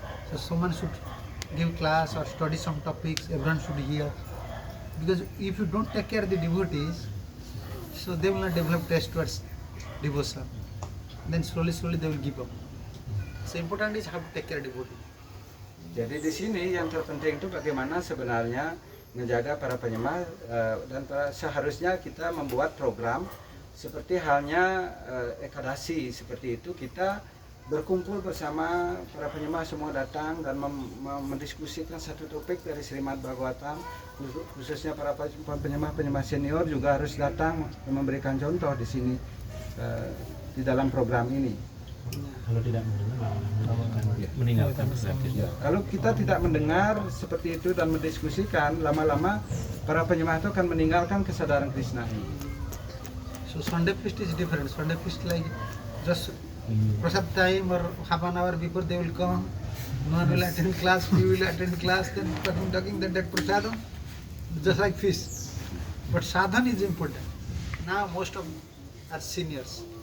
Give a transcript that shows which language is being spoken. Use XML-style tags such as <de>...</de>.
<en>So someone should give class or study some topics, everyone should hear. Because if you don't take care of the devotees, so they will not develop taste towards devotion. Then slowly they will give up. So important is how to take care of devotee.</en> <id>Jadi di sini yang terpenting itu bagaimana sebenarnya menjaga para penyembah, dan seharusnya kita membuat program seperti halnya Ekadasi seperti itu, kita berkumpul bersama para penyembah semua datang dan mendiskusikan satu topik dari Srimad Bhagavatam, khususnya para penyembah senior juga harus datang dan memberikan contoh di sini di dalam program ini. Kalau tidak mendengar, meninggalkan kesakit. Ya, kalau kita tidak mendengar seperti itu dan mendiskusikan, lama-lama para penyembah itu akan meninggalkan kesadaran Krishna ini.</id> <en>So Sunday feast is different. Sunday feast like just prasad time or half an hour before they will come. No one will attend class, few will attend class, then talking then that prasadam, just like feast. But sadhan is important. Now most of are seniors.</en>